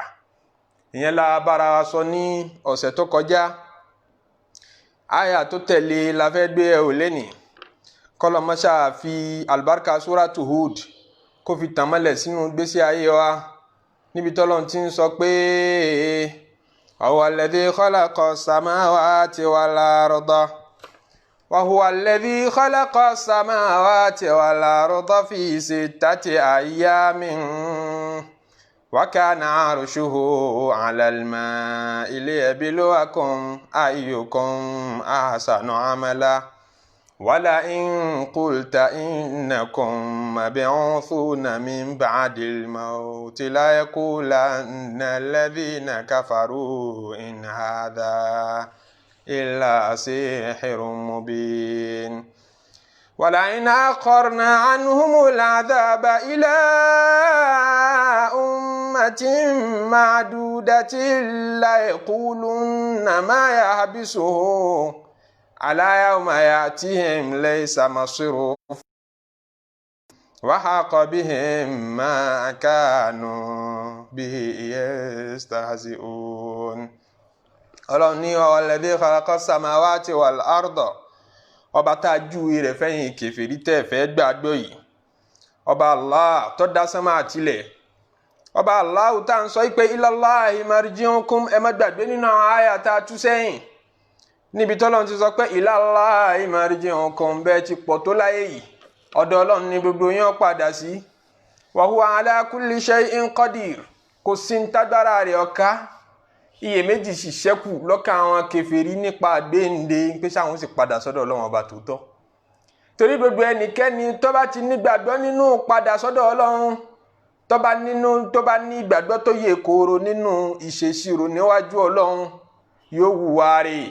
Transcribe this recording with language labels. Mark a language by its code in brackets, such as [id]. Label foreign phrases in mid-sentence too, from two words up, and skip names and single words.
[yo] Ìyẹn la bára wa sọ ní ọ̀sẹ̀ tó kọjá. Àyà tó tẹ̀lé la fẹ́ gbé ẹ̀ ò lẹ́nì. Kọ́lọ́ mọ́ṣá fi àlùbáríkà Suratu Hud kó fi tàn mọ́lẹ̀ sínú gbésí ayé wa, níbi tọ́lọ́run ti ń sọ pé [ar] هو الذي خلق السماوات والأرض وهو الذي خلق السماوات والأرض في ستة أيام وكان عرشه على الماء ليبلوكم أيكم أحسن عملا ولئن قلت إنكم مبعوثون من بعد الموت ليقولن الذين كفروا إن هذا إلا سحر مبين ولئن أخرنا عنهم العذاب إلى أمة معدودة ليقولن ما يحبسه على يوم يأتيهم ليس مصيره وحاق بهم ما كانوا به يستهزئون. [yo] Ọlọ́run ní [ar] والذي خلق السماوات والأرض, [yo] ọba tá a júwe rẹ̀ fẹ́yìn kèfèrí tẹ́ fẹ́ gbàgbọ́ yìí, ọba Allah tó dá sánmà àtilẹ̀, ọba Allah tá ń sọ pé [ar] ilallahi marji'ukum, [yo] ẹ má gbàgbé nínú àwọn àyà tá a tú sẹ́yìn níbi tọ́lọ́run ti sọ pé [ar] ilallahi marji'ukum [yo] bẹ́ẹ̀ ti pọ̀ tó láyé yìí, ọ̀dọ̀ Ọlọ́run ni gbogbo yín padà sí. [ar] وهو على كل شيء قدير, [yo] kò sí ń tágbára rẹ̀ ọ̀ká. Iyèméjì sì ṣẹ́kù lọ́kàn àwọn kèfèrí nípa àgbéǹde pé sáwọn sì padà sọ́dọ̀ Ọlọ́run ọba tòótọ́. Torí gbogbo ẹnikẹ́ni tó bá ti nígbàgbọ́ nínú padà sọ́dọ̀ Ọlọ́run, tó bá ní ìgbàgbọ́ tó yè kooro nínú ìṣèṣirò níwájú Ọlọ́run, yóò hùwà rẹ̀.